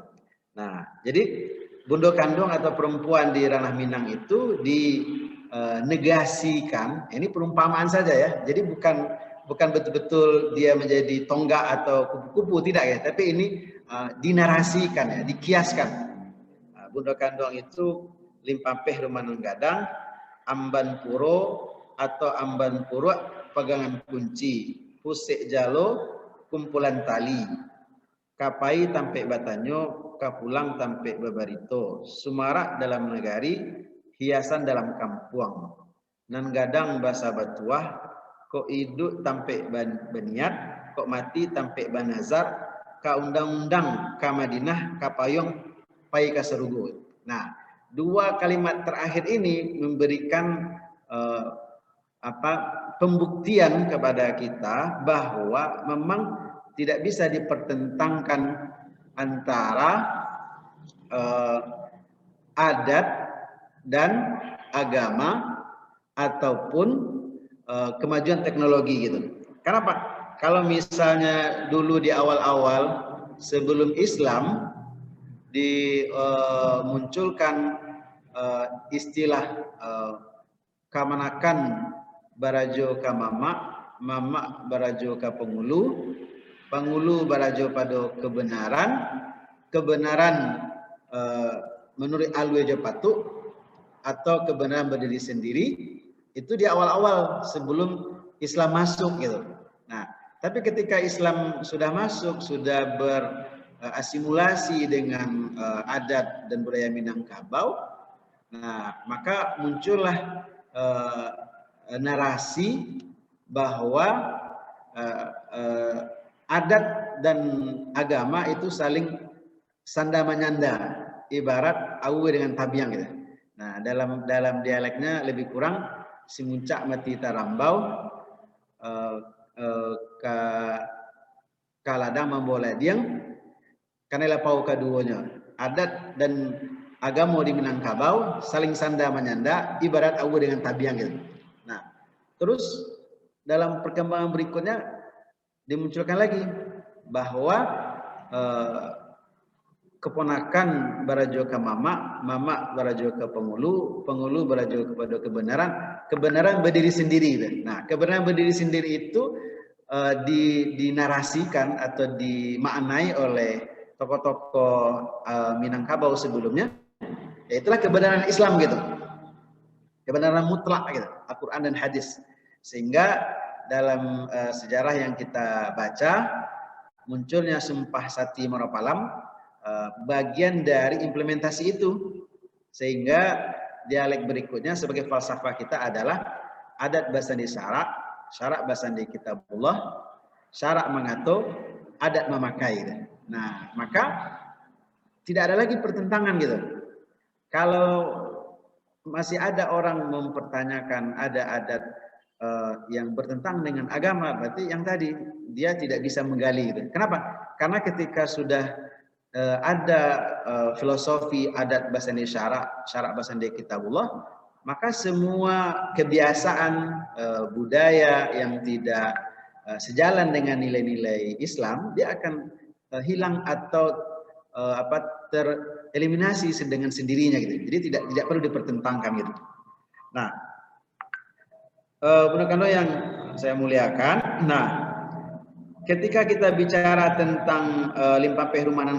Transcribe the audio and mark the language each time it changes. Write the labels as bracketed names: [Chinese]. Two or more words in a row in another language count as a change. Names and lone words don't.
[Indonesian] Nah, jadi Bundokan Duang atau perempuan di ranah Minang itu dinegasikan, ini perumpamaan saja ya. Jadi bukan betul-betul dia menjadi tonggak atau kupu-kupu, tidak ya, tapi ini dinarasikan ya, dikiaskan. [Minangkabau] Bundokan Duang itu limpapeh rumah nan gadang, amban puro atau amban puro pegangan kunci, pusek jalo kumpulan tali, kapai tampe batanyo, kapulang tampe babarito, sumarak dalam negari, hiasan dalam kampuang, nan gadang basa batuah, kok hidup tampe beniat, kok mati tampe banazar, ka undang-undang ka Madinah, ka payung pai ka serugo. [Indonesian] Nah, dua kalimat terakhir ini memberikan pembuktian kepada kita bahwa memang tidak bisa dipertentangkan antara adat dan agama ataupun kemajuan teknologi gitu. Kenapa? Kalau misalnya dulu di awal-awal sebelum Islam dimunculkan istilah [Minangkabau] kamanakan barajo ka mama barajo ka pengulu, pengulu barajo [Indonesian] pada kebenaran menurut alwe jo patuk, atau kebenaran berdiri sendiri, itu di awal-awal sebelum Islam masuk gitu. Nah, tapi ketika Islam sudah masuk, sudah berasimilasi dengan adat dan budaya Minangkabau, nah maka muncullah narasi bahwa adat dan agama itu saling [Minangkabau] sanda menyanda, [Indonesian] ibarat awe dengan tabiang gitu. [Minangkabau] Nah, dalam dialeknya lebih kurang si muncak mati tarambau ka kaladang memboleh diang kanela pau kaduanya. [Indonesian] Adat dan agama di Minangkabau saling [Minangkabau] sanda menyanda [Indonesian] ibarat awu dengan tabiang gitu. Nah, terus dalam perkembangan berikutnya dimunculkan lagi bahwa keponakan [Minangkabau] barajo ke mama, mama barajo ke pengulu, pengulu barajo [Indonesian] kepada kebenaran, kebenaran berdiri sendiri. Nah, kebenaran berdiri sendiri itu dinarasikan atau dimaknai oleh tokoh-tokoh Minangkabau sebelumnya, yaitulah kebenaran Islam gitu, kebenaran mutlak gitu, Al-Quran dan hadis. Sehingga dalam sejarah yang kita baca munculnya Sumpah Sati Morapalam bagian dari implementasi itu, sehingga dialek berikutnya sebagai falsafah kita adalah [Minangkabau] adat basandi syarak, syarak basandi kitabullah, [Indonesian] syarak mengatur, adat memakai. Nah, maka tidak ada lagi pertentangan gitu. Kalau masih ada orang mempertanyakan ada adat yang bertentangan dengan agama, berarti yang tadi dia tidak bisa menggali gitu. Kenapa? Karena ketika sudah ada filosofi [Minangkabau] adat basandi syarak, syarak basandi kitabullah, [Indonesian] maka semua kebiasaan budaya yang tidak sejalan dengan nilai-nilai Islam dia akan hilang atau tereliminasi dengan sendirinya gitu. Jadi tidak perlu dipertentangkan gitu. Nah, Bunda yang saya muliakan, nah ketika kita bicara tentang limpah perumahan